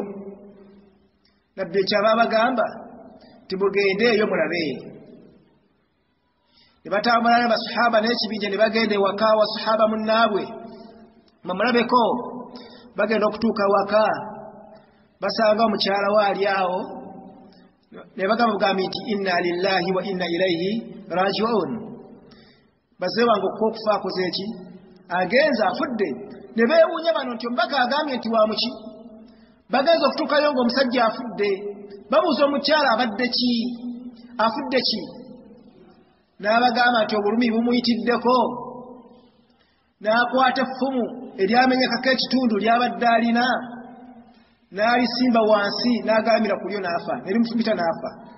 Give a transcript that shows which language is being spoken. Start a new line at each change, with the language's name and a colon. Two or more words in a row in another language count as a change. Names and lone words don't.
Ganda: Nabbi ekyaba abagamba tibugende eyo mulabe. Ne batambula ne basahaba n'ekibinja ne bagenda ewaka wa sahaba munnaabwe bamulabeko. Bagenda okutuuka waka basanga omukyala we ali awo ne bagamba nti
Arabic: إنا لله وإنا إليه راجعون.
Ganda: Bazee wange okufa akoze eki agenza afudde. Ne beewuunya bano nti omubaka agambye nti wa muki. Bagenza okutuukayo ng'omusajja afudde babuuza omukyala abadde ki afudde ki. N'abagamba nti obulumi bumuyitiddeko n'akwata effumu eryamenyekako ekitundu ly'abadde alina n'alisimba wansi n'agalamira ku lyo n'afa ne limufumita n'afa.